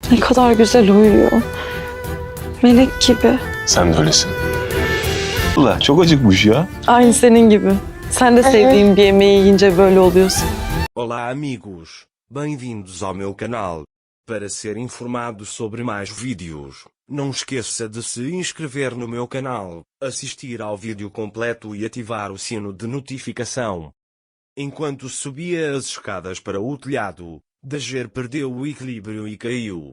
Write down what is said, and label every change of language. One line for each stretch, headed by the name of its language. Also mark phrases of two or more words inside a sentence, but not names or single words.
Turkish: Ne kadar güzel uyuyor. Melek gibi. Sen de öylesin. Allah çok acıkmış ya. Aynı senin gibi. Sen de sevdiğin bir yemeği yiyince böyle oluyorsun.
Portuguese: Olá amigos, bem-vindos ao meu canal. Para ser informado sobre mais vídeos, não esqueça de se inscrever no meu canal, assistir ao vídeo completo e ativar o sino de notificação. Enquanto subia as escadas para o telhado, Dager perdeu o equilíbrio e caiu.